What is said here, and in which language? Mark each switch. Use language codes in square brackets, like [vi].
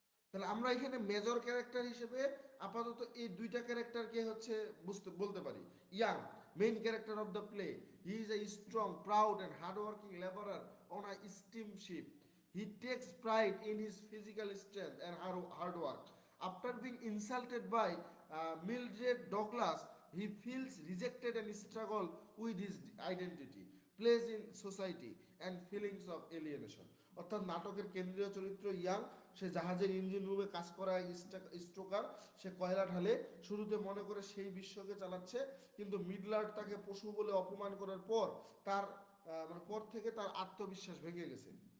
[bn] তাহলে আমরা এখানে মেজর ক্যারেক্টার হিসেবে আপাতত এই দুইটা ক্যারেক্টারকে বলতে পারি। [en] Yank, main character of the play, he is a strong, proud and hardworking labourer on a steam ship. He takes pride in his physical strength and hard work. After being insulted by Mildred Douglas, he feels rejected and struggle with his identity, place in society, and feelings of alienation. [bn] অর্থাৎ নাটকের কেন্দ্রীয় চরিত্র young, সে জাহাজের engine রুমে কাজ করা এক স্ট্রোকার। সে কয়লা ঢালে, শুরুতে মনে করে সেই বিশ্বকে চালাচ্ছে, কিন্তু মিডলার্ড তাকে পশু বলে অপমান করার পর তার পর থেকে তার আত্মবিশ্বাস ভেঙে গেছে।